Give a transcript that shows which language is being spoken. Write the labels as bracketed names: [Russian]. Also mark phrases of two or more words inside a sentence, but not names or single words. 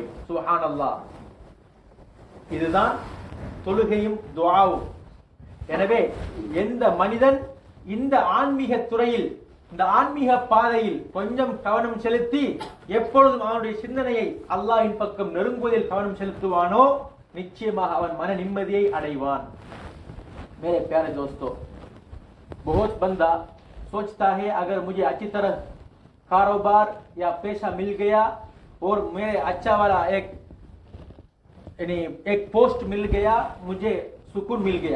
[Tamil] சுப்ஹானல்லாஹ். இதுதான் தொழுகையும் துஆவும். எனவே எந்த மனிதன் இந்த ஆன்மீக துறையில், இந்த ஆன்மீக பாதையில் கொஞ்சம் கவனம் செலுத்தி எப்பொழுதும் அவனுடைய சிந்தனையை அல்லாஹ்வின் பக்கம் நெருங்குவதில் கவனம் செலுத்துவானோ நிச்சயமாக அவன் மன நிம்மதியை அடைவான். [Hindi] मेरे प्यारे दोस्तों, बहुत बंदा सोचता है अगर मुझे अच्छी तरह कारोबार या पैसा मिल गया और मेरे अच्छा वाला एक पोस्ट मिल गया, मुझे सुकून मिल गया।